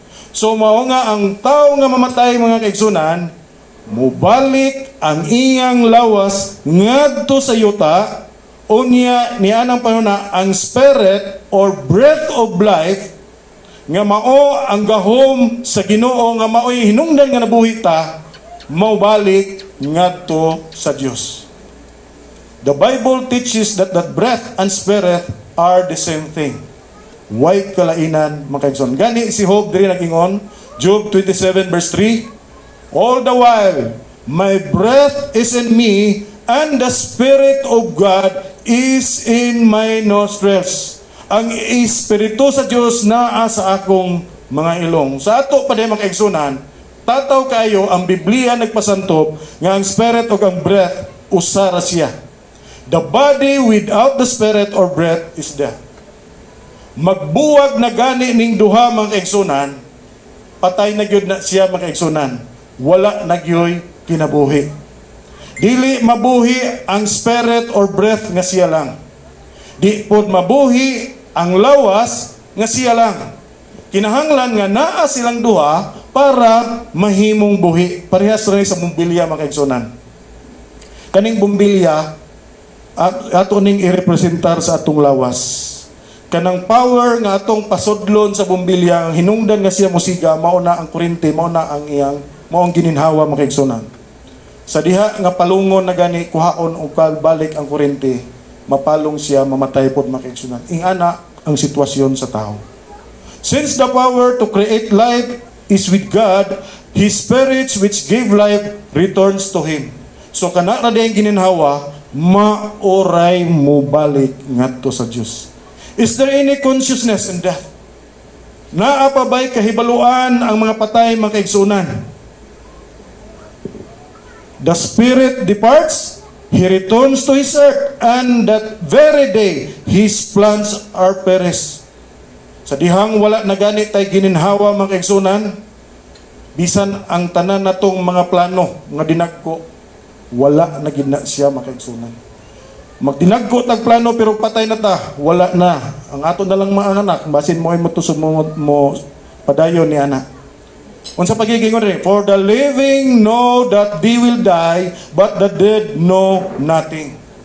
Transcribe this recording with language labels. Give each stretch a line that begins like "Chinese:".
Cebuano: So mao nga ang tao nga mamatay mga kaigsunan, mubalik ang iyang lawas ngadto sa yuta, unya nianang panuna ang
English: spirit or breath of life
Cebuano: nga mao ang gahom sa Ginoo nga mao'y hinungdan nga nabuhi ta, maubalik ngadto sa Dios.
English: The Bible teaches that breath and spirit are the same thing.
Cebuano: Way kalainan makaigsoon. Gani si Job diri nagingon,
English: Job 27 verse 3, all the while my breath is in me and the spirit of God is in my nostrils.
Cebuano: Ang espiritu sa Dios naa sa akong mga ilong. Sa ato pa din makaigsunan, tataw kayo ang Biblia nagpasantop nga ang spirit o ang breath usara siya.
English: The body without the spirit or breath is death.
Cebuano: Magbuwag na gani ning duha mga kaigsunan, patay na gyud na siya mga kaigsunan. Wala na gyoy kinabuhi. Dili mabuhi ang spirit or breath nga siya lang. Di pod mabuhi ang lawas nga siya lang. Kinahanglan nga naa silang duha para mahimong buhi. Parehas rin sa bumbilya mga kaigsunan. Kaning bumbilya ato ning irepresentar sa atong lawas. Kanang power nga atong pasudlon sa bumbilya, hinungdan nga siya musiga, mao na ang kuryente, mao na ang iyang mao ang gininhawa mga kaigsunan. Sa diha nga palungon na gani kuhaon og balik ang kuryente, mapalong siya, mamatay pod mga kaigsunan. Ingana ang sitwasyon sa tao.
English: Since the power to create life is with God, His spirits which give life returns to Him.
Cebuano: So kana ra dayang gininhawa, maoray mo balik ngadto sa Dios.
English: Is there any consciousness in death?
Cebuano: Naa pa ba'y kahibaluan ang mga patay mga kaigsunan?
English: The spirit departs, he returns to his earth, and that very day his plans are perished.
Cebuano: Sa dihang wala na gani tay gininhawa mga kaigsunan, bisan ang tanan natong mga plano nga dinagko, wala na gid na siya mga kaigsunan. Magdinagko tag plano pero patay na ta, wala na. Ang ato na lang mga anak, basin mo ay mutusod mo padayon ni anak. Unsa pagigingon rin,
English: for the living know that they will die, but the dead know nothing.